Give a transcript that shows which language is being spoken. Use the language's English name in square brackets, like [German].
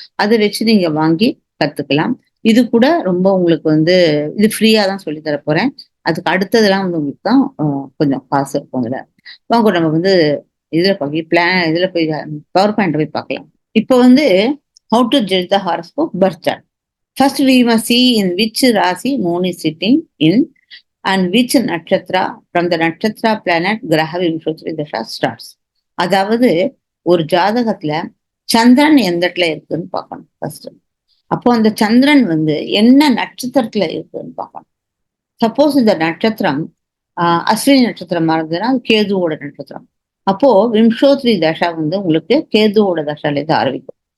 [Tamil] அத வச்சு நீங்க வாங்கி கத்துக்கலாம். இது கூட ரொம்ப உங்களுக்கு இது ஃப்ரீயா தான் சொல்லி தர போறேன். அதுக்கு அடுத்ததெல்லாம் உங்களுக்கு தான் கொஞ்சம் காசு இருக்கும் அதுல. வாங்க நம்ம இதுல போய் இதுல போய் பவர் பாயிண்ட் போய் பார்க்கலாம். [English] இப்போ how to judge the horoscope birth chart. First, we must see in which Rasi moon is sitting in and which nakshatra from the nakshatra planet Graha Vimshottari Dasha starts. [Tamil] அதாவது ஒரு ஜாதகத்துல சந்திரன் எந்த இடத்துல இருக்குன்னு பார்க்கணும் ஃபர்ஸ்ட். அப்போ அந்த சந்திரன் என்ன நட்சத்திரத்துல இருக்குன்னு பார்க்கணும். சப்போஸ் இந்த நட்சத்திரம் அஸ்வினி நட்சத்திரமா இருந்ததுன்னா அது கேதுவோட நட்சத்திரம். அப்போ விம்சோத்ரி தசா உங்களுக்கு கேதுவோட தசால இருந்து ஆரம்பிக்கும்.